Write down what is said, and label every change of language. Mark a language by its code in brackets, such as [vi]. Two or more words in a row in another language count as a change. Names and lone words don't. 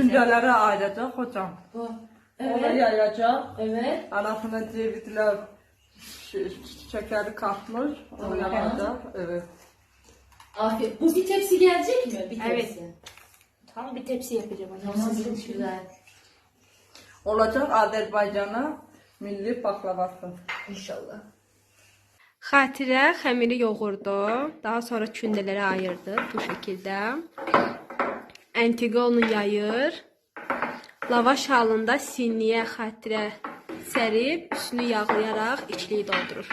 [tr] kündəlere ayıracaq hocam. Bu. Ona Evet. yayacaq. Evet. Arasına cevizler şekeri katmış. Onu Tamam. yapacaq. Evet. Afiyet. Bu bir tepsi gelecek mi? Bir Evet. tepsi. Tam bir tepsi yapacağım. Tamam, çok güzel. [az] Olacaq Azərbaycana milli baklavası. İnşallah. Xatirə xəmiri yoğurdu. Daha sonra kündələrə ayırdı bu şəkildə. Əntiqə onu yayır. Lavaş halında sinniyə xatirə sərib, üstünü yağlayaraq içliyi doldurur.